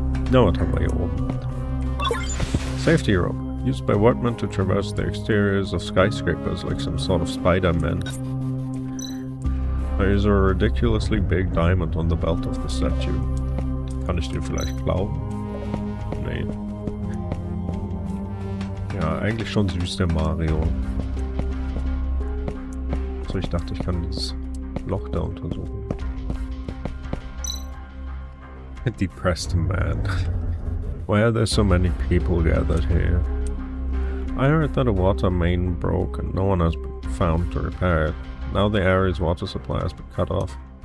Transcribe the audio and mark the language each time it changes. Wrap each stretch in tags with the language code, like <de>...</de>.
<en>Now what have I opened? Safety rope, used by workmen to traverse the exteriors of skyscrapers like some sort of Spider-Man. There is a ridiculously big diamond on the belt of the statue.</en> <de>Kann ich den vielleicht klauen? Nee. Ja, eigentlich schon süß, der Mario. So, ich dachte, ich kann dieses Loch da untersuchen.</de> <en>Depressed man. Why are there so many people gathered here? I heard that a water main broke and no one has been found to repair it. Now the area's water supply has been cut off.</en>